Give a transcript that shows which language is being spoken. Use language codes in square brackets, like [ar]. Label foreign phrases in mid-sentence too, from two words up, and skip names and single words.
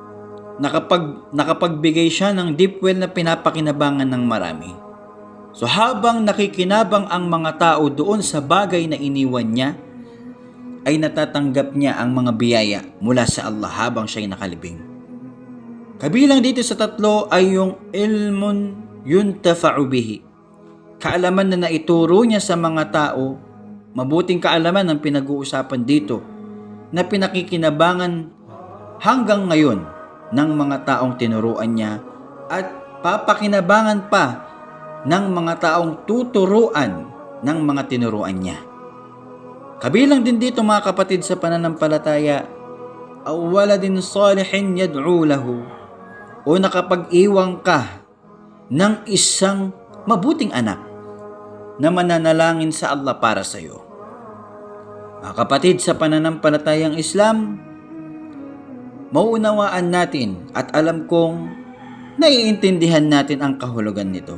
[tl] Nakapagbigay siya ng [en] deep well [tl] na pinapakinabangan ng marami. So habang nakikinabang ang mga tao doon sa bagay na iniwan niya, ay natatanggap niya ang mga biyaya mula sa Allah habang siya'y nakalibing. Kabilang dito sa tatlo ay yung [ar] علم ينتفع به. [tl] Kaalaman na naituro niya sa mga tao, mabuting kaalaman ang pinag-uusapan dito, na pinakikinabangan hanggang ngayon ng mga taong tinuruan niya at papakinabangan pa ng mga taong tuturuan ng mga tinuruan niya. Kabilang din dito mga kapatid sa pananampalataya, [ar] أو ولد صالح يدعو له, [tl] o nakapag-iwang ka ng isang mabuting anak na mananalangin sa Allah para sa iyo. Mga kapatid sa pananampalatayang Islam, mauunawaan natin at alam kong naiintindihan natin ang kahulugan nito.